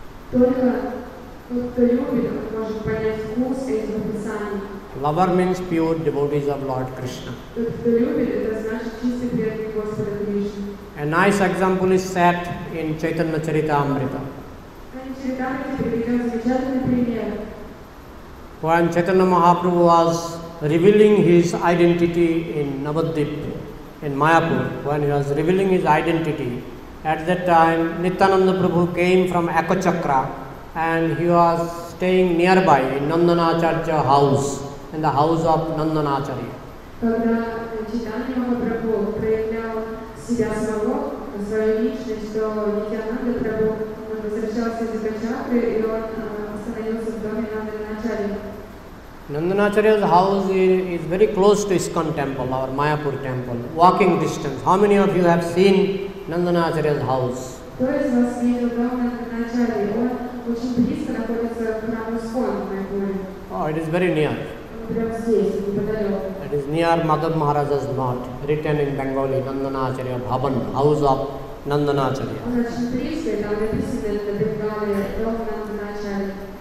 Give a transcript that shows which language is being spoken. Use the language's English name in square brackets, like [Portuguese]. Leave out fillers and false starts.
[Russian] Только тот, кто любит, он может понять вкус этих описаний. [English] Lover means pure devotees of Lord Krishna. [Russian] Тот, кто любит, это значит чистый преданный Господа Кришны. [English] A nice example is set in Chaitanya Charitamrita. [Russian] Они Чаритамрите приведен замечательный пример. [English] When Chaitanya Mahaprabhu was revealing his identity in Navadvip, in Mayapur, when he was revealing his identity, at that time Nityananda Prabhu came from Ekachakra and he was staying nearby in Nandanacharya house, in the house of Nandanacharya. [Russian] Когда Чайтанья Махапрабху проявлял себя самого, свою личность, то Нитьянанда Прабху возвращался из Экачакры, и он остановился в доме Нанданачарьи. [English] Nandanacharya's house is very close to ISKCON temple, our Mayapur temple, walking distance. How many of you have seen Nandanacharya's house? [Russian] Кто из вас видел дом Нанданачарьи? Он очень близко находится к храму ISKCON в Майпуре. [English] Oh, it is very near. [Russian] Он прямо здесь, неподалеку. [English] It is near Madhav Maharaja's Math, written in Bengali, Nandanacharya Bhavan, house of Nandanacharya. [Russian] Он очень близко, и там написано на Бенгале дом Нанданачарьи.